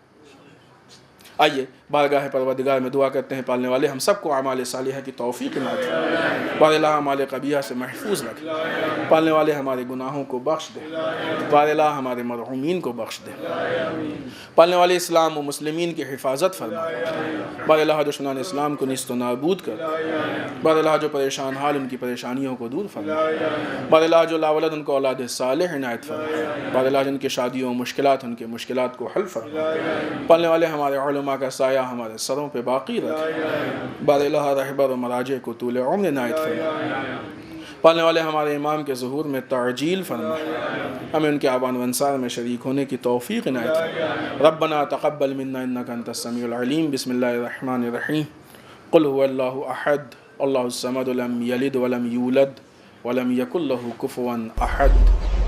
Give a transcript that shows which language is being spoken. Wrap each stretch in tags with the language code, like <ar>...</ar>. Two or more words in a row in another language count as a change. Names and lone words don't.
<ur>آئیے بارگاہ پروردگار میں دعا کرتے ہیں پالنے والے ہم سب کو اعمال صالحہ کی توفیق عنایت فرمائے. بار الہ اعمال قبیحہ سے محفوظ رکھے. پالنے والے ہمارے گناہوں کو بخش دے. بار الہ ہمارے مرحومین کو بخش دے. پالنے والے اسلام و مسلمین کی حفاظت فرمائے. بار الہ دشمنان اسلام کو نیست و نابود کر. بار الہ جو پریشان حال ان کی پریشانیوں کو دور فرمائے. بار الہ جو لاولد ان کو اولاد صالح عنایت فرمائے. بار الہ جن کی شادیوں مشکلات ان کے مشکلات کو حل فرمائے. پالنے والے ہمارے علماء کا سایہ ہمارے سروں پہ باقی رکھے. بار الہ رہبر و مراجع کو طول عمر عنایت فرمائے. پالنے والے ہمارے امام کے ظہور میں تعجیل فرمائے. ہمیں ان کے آبان و انصار میں شریک ہونے کی توفیق عنایت فرمائے.</ur> <ar>ربنا تقبل منا انک انت السمیع العلیم. بسم اللہ الرحمن الرحیم. قل هو اللہ احد اللہ الصمد لم یلد ولم یولد ولم یکن لہ کفوا احد.</ar>